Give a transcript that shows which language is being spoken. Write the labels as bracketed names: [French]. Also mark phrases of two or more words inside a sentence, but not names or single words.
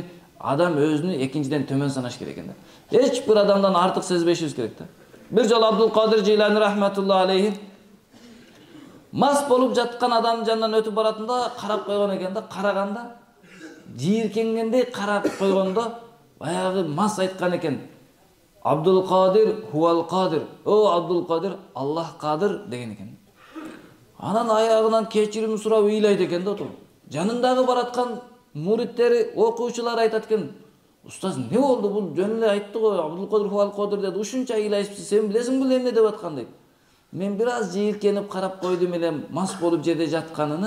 [Kyrgyz] Адам өзүнү экинчиден төмөн санаш керек экен. Эч бир адамдан артык сезбешибиз керек да. Bir жолу Абдул Кадир Жейлани [Arabic] رحمة الله عليه [Kyrgyz] Мас болуп жаткан адамдын жанынан өтүп баратында карап койгон экен да, караганда жийиркенгендей карап койгондо баягы мас айткан экен. Абдул Кадир [Arabic] هو القادر. [Kyrgyz] О Абдул Кадир, Аллах Кадир деген экен. Анан аягынан кечирим сурап ыйлайт экен да отуруп. Жанындагы бараткан муриттери, окуучулар айтат экен. Устаз, не болду? Бул жөн эле айтты го, Абдул Кадир [Arabic] هو القادر [Kyrgyz] деди. Ушунча ыйлайсыз, сен билесиң бул эмне деп аткан дейт. Мен бир аз жийиркенип карап койдум эле мас болуп жерде жатканын.